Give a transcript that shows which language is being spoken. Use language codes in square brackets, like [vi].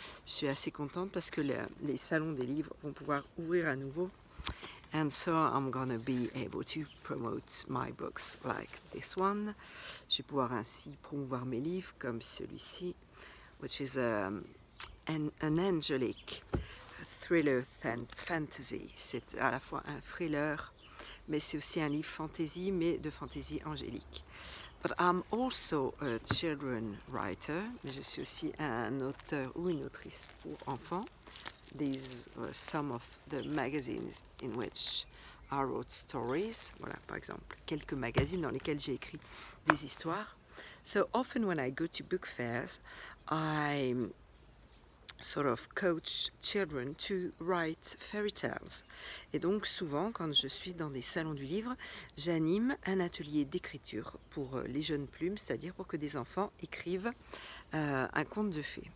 [fr] Je suis assez contente parce que les salons des livres vont pouvoir ouvrir à nouveau. [en] And so I'm gonna be able to promote my books like this one. [fr] Je vais pouvoir ainsi promouvoir mes livres comme celui-ci, [en] which is an angelic thriller fantasy. [fr] C'est à la fois un thriller, mais c'est aussi un livre fantasy, mais de fantasy angélique. [en] But I'm also a children writer, [fr] mais je suis aussi un auteur ou une autrice pour enfants. [en] These were some of the magazines in which I wrote stories. [fr] Voilà, par exemple, quelques magazines dans lesquels j'ai écrit des histoires. [en] So often when I go to book fairs, I sort of coach children to write fairy tales. [fr] Et donc souvent, quand je suis dans des salons du livre, j'anime un atelier d'écriture pour les jeunes plumes, c'est-à-dire pour que des enfants écrivent un conte de fées.